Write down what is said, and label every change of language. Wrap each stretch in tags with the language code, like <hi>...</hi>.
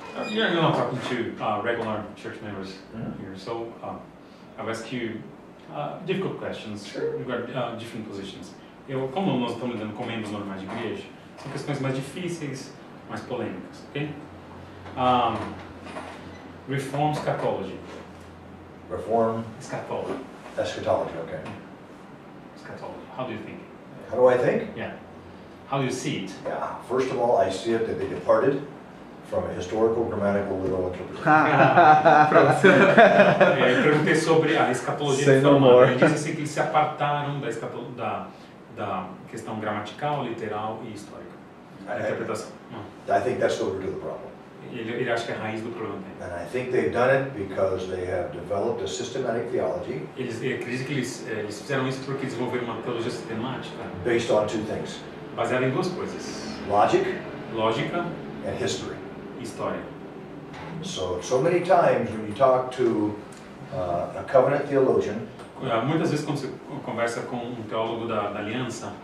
<en>You're not talking to regular church members here, so I'll ask you difficult questions. You've got different positions.</en> <pt>Como nós estamos lidando com membros normais de igreja, são questões mais difíceis, mais polêmicas, ok?</pt> <en>Reform eschatology. Reform. Eschatology. Eschatology, okay. Eschatology. How do you think? How do I think? Yeah. How do you see it? Yeah, first of all, I see it that they departed from a historical, grammatical, literal interpretation.</en> <pt>Eu perguntei sobre a escatologia</pt> <en>Say no</en> <pt>reformada.</pt> <en>more.</en> <pt>Ele disse assim que eles se apartaram da questão gramatical, literal e histórica. Da interpretação.</pt> <en>I think that's the root of the problem.</en> <pt>Ele acha que é a raiz do problema.</pt> <en>And I think they've done it because they have developed a systematic theology</en> <pt>Eles acreditam que eles fizeram isso porque desenvolveram uma teologia sistemática</pt> <en>based on two things,</en> <pt>baseada em duas coisas:</pt> <en>logic</en> <pt>lógica</pt> <en>and history.</en> <pt>e história.</pt> <en>So many times when you talk to a covenant theologian,</en> <pt>Muitas vezes quando você conversa com um teólogo da aliança,</pt>